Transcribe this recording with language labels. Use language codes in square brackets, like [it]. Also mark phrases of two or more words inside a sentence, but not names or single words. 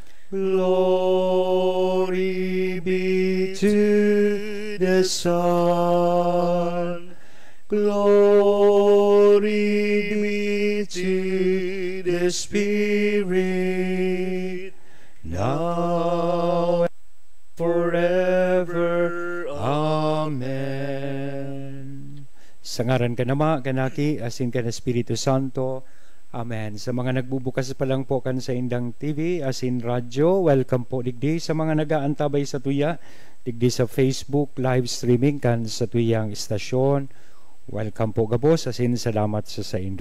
[en] Glory be to the Son. Glory be to the Spirit, now and forever. Amen. [bik] Sa ngaran ka nama, kanaki, asin ka na Espiritu Santo. Amen. Sa mga nagbubukas pa lang po kan sa Indang TV, asin radyo, welcome po digdi. Sa mga nagaantabay sa tuya, digdi sa Facebook [en] live streaming [bik] kan sa tuyang istasyon, welcome po gabos, asin salamat sa indo.